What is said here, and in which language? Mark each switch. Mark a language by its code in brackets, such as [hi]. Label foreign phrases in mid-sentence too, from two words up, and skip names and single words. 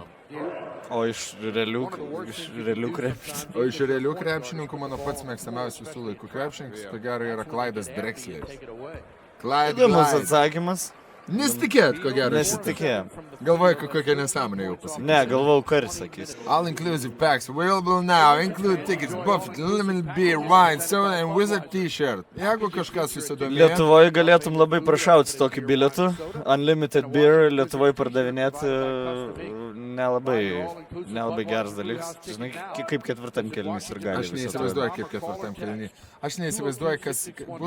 [lt] O iš realių krepšininkų? O iš realių krepšininkų mano pats mėgstamiausias visų laikų krepšininkas, tai gerai yra Klaidas Drexleris. Įdomus atsakymas. Nesitikėt, ko gero. Nesitikėjom. Galvoju, kokią nesąmonę jau pasakys. Ne, galvojau, karis sakys. [en] All-inclusive packs available now. Include tickets, buffet, limited beer, wine, soda and wizard t-shirt. [lt] Jeigu kažkas susidomėjo. Lietuvoje galėtum labai prašauti tokį bilietų. [en] Unlimited beer [lt] Lietuvoje pardavinėti nelabai geras dalykas. Žinai, kaip ketvirtam kėlinys ir gali. Aš neįsivaizduoju, kaip ketvirtam kėlinį. Aš neįsivaizduoju, kas būtų...